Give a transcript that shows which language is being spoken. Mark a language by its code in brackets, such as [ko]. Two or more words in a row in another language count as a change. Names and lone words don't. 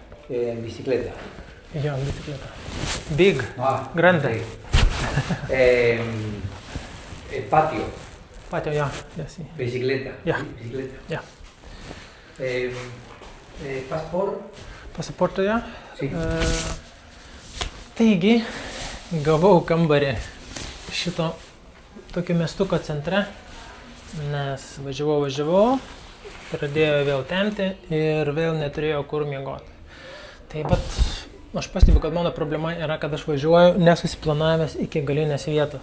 [es] Bicicleta. [lt] Jo, bicikleta. [en] Big. Ah, [es] Grande. sí. Patio. Patio, [lt] jo. Yes. [es] Bicicleta. [lt] Ja. [es] Bicicleta. [lt] Ja. [en] Pasport. [lt] Pasaportą, jo. [es] Sí. [lt] Taigi, gavau kambarį šito tokio miestuko centre, nes važiavau, pradėjo vėl temti ir vėl neturėjau kur miegoti. Tai bet aš pastebiu, kad mano problema yra, kad aš važiuoju nesusiplanavęs iki galinės vietos.